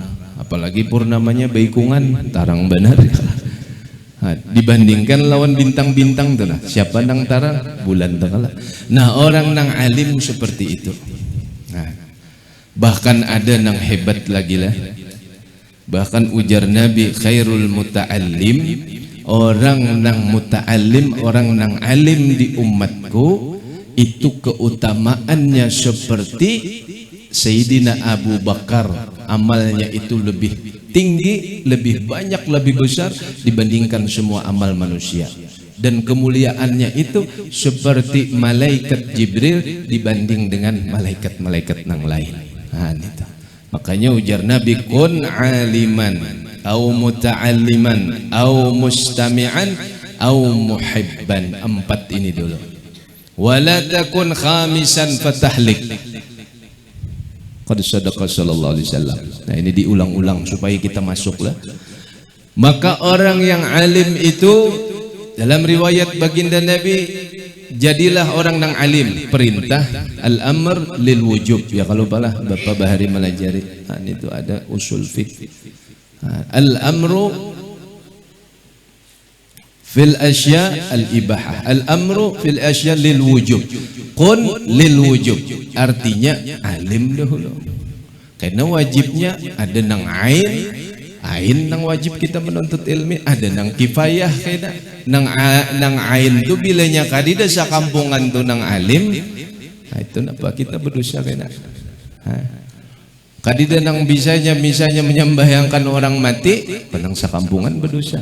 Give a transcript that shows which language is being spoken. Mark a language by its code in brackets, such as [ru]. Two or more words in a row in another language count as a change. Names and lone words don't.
[bjn] Apalagi purnamanya baikungan, tarang benar. Dibandingkan lawan bintang-bintang tuh, nah siapa nang tarang? Bulan tuh kalah. Nah orang nang alim seperti itu. Bahkan ada nang hebat lagi lah. Bahkan ujar Nabi, [ar] خير المتعلم, [bjn] orang nang muta'allim, orang nang alim di umatku itu keutamaannya seperti Sayyidina Abu Bakar. [id] Amalnya itu lebih tinggi, lebih banyak, lebih besar dibandingkan semua amal manusia. Dan kemuliaannya itu seperti malaikat Jibril dibanding dengan malaikat-malaikat yang lain. [bjn] Itu. Makanya ujar Nabi, [ar] كن عالما أو متعلما أو مستمعا أو محبا. [id] 4 ini dulu. [ar] ولا تكن خامسا فتهلك. قد صدق صلى الله عليه وسلم. [id] Nah ini diulang-ulang supaya kita masuklah. Maka orang yang alim itu dalam riwayat baginda Nabi, jadilah orang yang alim. [ar] Perintah الأمر للوجوب. [bjn] Ya kalau balah Bapak Bahari melajari, itu ada usul fiqh. [ar] الأمر في الأشياء الإباحة، الأمر في الأشياء للوجوب، كن للوجوب. [bjn] Artinya alim dahulu, karena wajibnya ada nang ain, Ain nang wajib kita menuntut ilmu, ada nang kifayah kena. Nang ain tu bilanya kadida sa kampungan tu nang alim. Nah, itu napa kita berdosa kena. Kadida nang misalnya menyembahyangkan orang mati, penang sa kampungan berdosa.